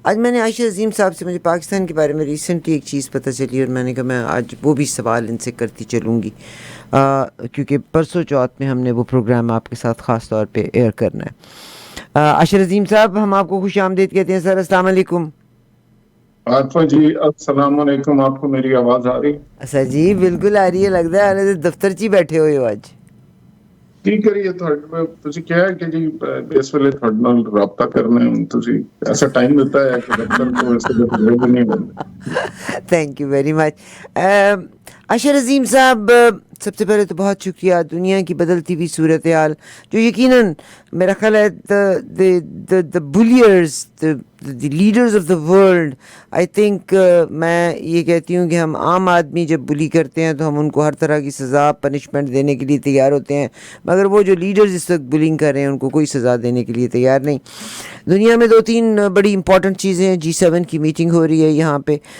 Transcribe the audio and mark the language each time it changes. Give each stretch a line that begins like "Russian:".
Urdu: آج میں نے عائشہ عظیم صاحب سے، مجھے پاکستان کے بارے میں ریسنٹلی ایک چیز پتہ چلی اور میں نے کہا میں آج وہ بھی سوال ان سے کرتی چلوں گی، کیونکہ پرسوں چوتھ میں ہم نے وہ پروگرام آپ کے ساتھ خاص طور پہ ایئر کرنا ہے۔ عائشہ عظیم صاحب، ہم آپ کو خوش آمدید کہتے ہیں سر، السلام علیکم۔ عارفہ جی السلام علیکم، آپ کو میری آواز آ رہی؟ سر جی بالکل آ رہی ہے، لگتا ہے حالت دفتر چی بیٹھے ہوئے ہو آج۔
Punjabi: ਕੀ ਕਰੀਏ ਤੁਸੀਂ ਕਿਹਾ ਕਿ ਜੀ ਇਸ ਵੇਲੇ ਤੁਹਾਡੇ ਨਾਲ ਰਾਬਤਾ ਕਰਨਾ ਹੈ, ਤੁਸੀਂ ਐਸਾ ਟਾਈਮ ਦਿੱਤਾ ਹੈ ਕਿ ਦਫ਼ਤਰ ਤੋਂ ਇਸ ਵੇਲੇ ਵੇਲੇ
Urdu: نہیں بنتے۔ Thank you very much. عاشر عظیم صاحب، سب سے پہلے تو بہت شکریہ، دنیا کی بدلتی ہوئی صورتحال جو یقیناً میرا خیال ہے
English: the bulliers, the leaders of the world, I think
Urdu: میں یہ کہتی ہوں کہ ہم عام آدمی جب بلی کرتے ہیں تو ہم ان کو ہر طرح کی سزا پنشمنٹ دینے کے لیے تیار ہوتے ہیں، مگر وہ جو لیڈرز اس وقت بلنگ کر رہے ہیں ان کو کوئی سزا دینے کے لیے تیار نہیں۔ دنیا میں 2-3 بڑی امپورٹنٹ چیزیں ہیں، G7 کی میٹنگ ہو رہی ہے یہاں پہ،